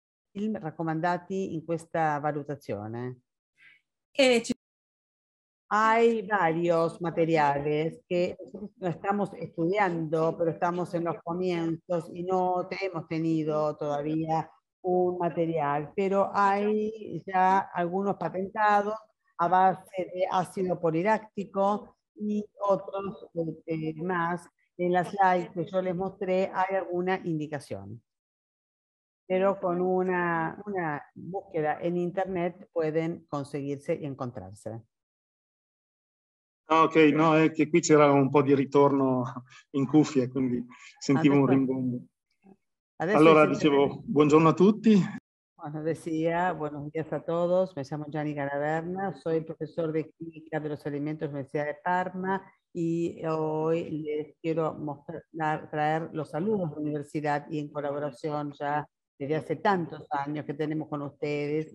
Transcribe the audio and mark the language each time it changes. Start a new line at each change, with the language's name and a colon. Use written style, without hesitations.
Italian: Film raccomandati in questa valutazione?
Spanish: Hay varios materiales que estamos estudiando, pero estamos en los comienzos y no hemos tenido todavía un material, pero hay ya algunos patentados a base de ácido poliláctico y otros más. En las slides que yo les mostré hay alguna indicación. Pero con una búsqueda en internet pueden conseguirse y encontrarse.
Italian: Ok, no, è che qui c'era un po' di ritorno in cuffia, quindi sentivo un rimbombo. Allora, dicevo, buongiorno a tutti.
Spanish: Bueno, decía, buenos días a todos, me llamo Gianni Garaverna, soy profesor de Química de los Alimentos de la Universidad de Parma y hoy les quiero traer los saludos de la universidad y en colaboración ya desde hace tantos años que tenemos con ustedes.